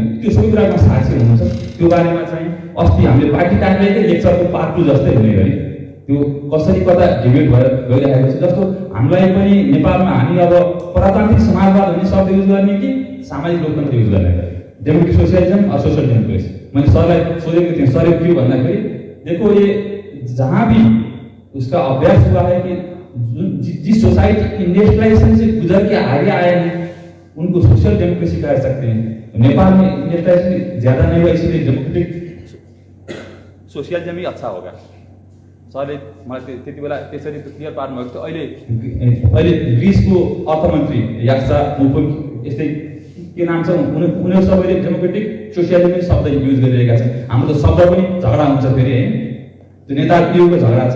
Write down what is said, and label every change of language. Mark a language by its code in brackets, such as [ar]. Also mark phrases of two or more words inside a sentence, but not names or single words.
[ne] त्यो सबै कुरामा साक्षी हुनुहुन्छ। त्यो बारेमा चाहिँ अस्ति हामीले पार्टी कार्यालयकै लेक्चरको पार्ट 2 जस्तै हुने गरी त्यो कसरी कता डिबेट भएर गइरहेको छ। जस्तो हामीलाई पनि नेपालमा हामी अब प्रजातान्त्रिक समाजवाद भन्ने शब्द युज गर्ने कि सामाजिक लोकतन्त्र युज गर्ने, [en] democratic socialism [ne] और [en] social democracy. [hi] मैंने [ne] सरलाई सोचेको थिएँ, सरले [hi] क्यों भन्दाखेरि देखो ये जहाँ भी उसका अभ्यास हुआ है कि जिस [en] society industrialization [hi] से गुजर के आगे आए हैं उनको [en] social democracy [hi] कह सकते हैं। नेपाल में इंडस्ट्रियलाइजेशन ज्यादा नहीं हुआ, इसलिए [en] democratic socialism [hi] ही अच्छा होगा। [ne] सरले मलाई त्यति बेला त्यसरी त्यो क्लियर पार्नुभएको थियो। अहिले ग्रिसको अर्थमन्त्री याक्सा मुफुक यस्तै के नाम छ, उनीहरू सबैले [en] democratic socialism [ne] शब्द युज गरिरहेका छन्। हाम्रो त शब्द पनि झगडा हुन्छ फेरि है, त्यो नेताहरूको झगडा छ।